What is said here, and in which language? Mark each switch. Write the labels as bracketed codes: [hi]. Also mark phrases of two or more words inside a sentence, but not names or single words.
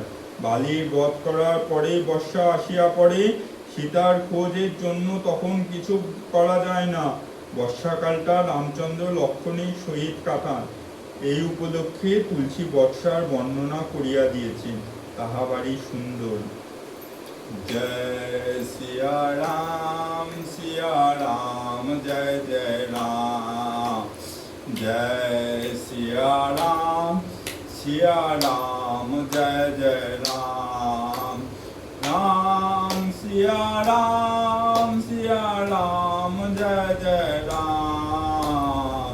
[bn] বালির বধ করার পরে বর্ষা আসিয়া পড়ে, সীতার খোঁজের জন্য তখন কিছু করা যায় না। বর্ষাকালটা রামচন্দ্র লক্ষণের সহিত কাটান। এই উপলক্ষে তুলসী বর্ষার বর্ণনা করিয়া দিয়েছেন, তাহা বাড়ি সুন্দর। [hi] जय सिया राम, जय जय राम। जय सिया राम, जय जय राम। राम सिया राम, जय जय राम।